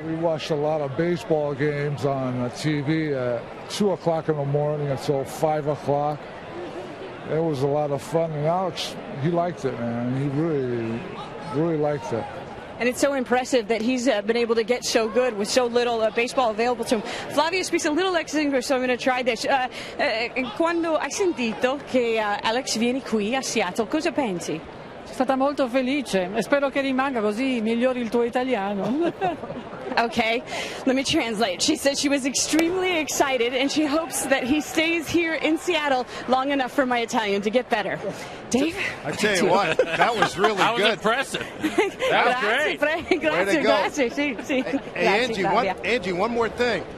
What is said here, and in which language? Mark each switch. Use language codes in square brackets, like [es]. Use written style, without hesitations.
[en] We watched a lot of baseball games on TV at 2 o'clock in the morning until 5 o'clock. It was a lot of fun. And Alex, he liked it, man. He really liked it. And it's so impressive that he's been able to get so good with so little baseball available to him. Flavio speaks a little English, so I'm going to try this. [it] Quando hai sentito che Alex viene qui a Seattle, cosa pensi? Sono stata molto felice e spero che rimanga così migliori il tuo italiano. [en] Okay, let me translate. She said she was extremely excited and she hopes that he stays here in Seattle long enough for my Italian to get better. Dave? I tell you what, that was really that good. Was impressive. That was great. [it] Grazie. [en] Hey, Angie, one more thing.